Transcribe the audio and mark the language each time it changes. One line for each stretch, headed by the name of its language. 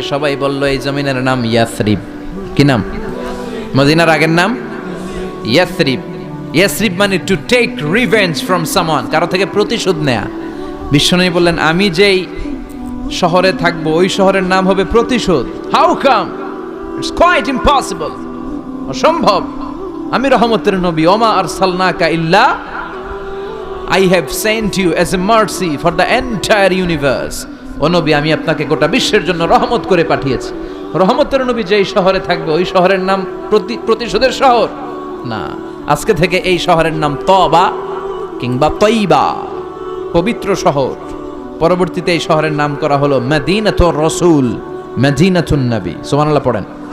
Bangla: সবাই বলল, এই জমিনের নাম ইয়াসরিব। কি নাম? মদিনার আগের নাম ইয়াসরিব। ইয়াসরিব মানে
English: to take revenge from someone,
Bangla: কারো থেকে প্রতিশোধ নেয়া। বিশ্বনবী বললেন, আমি যেই শহরে থাকবো ওই শহরের নাম হবে প্রতিশোধ।
English: How come? It's quite impossible,
Bangla: অসম্ভব। আমি রহমতের নবী,
Arabic: ওমা আরসালনাকা ইল্লা
English: I have sent you as a mercy for the entire universe.
Bangla: ও নবী, আমি আপনাকে গোটা বিশ্বের জন্য রহমত করে পাঠিয়েছি। রহমতের নবী যেই শহরে থাকবে ওই শহরের নাম প্রতিশোধের শহর না। আজকে থেকে এই শহরের নাম তবা কিংবা তৈবা, পবিত্র শহর। পরবর্তীতে এই শহরের নাম করা হলো মদিনাতুর রাসূল, মদিনাতুন নবী। সুবহানাল্লাহ পড়েন।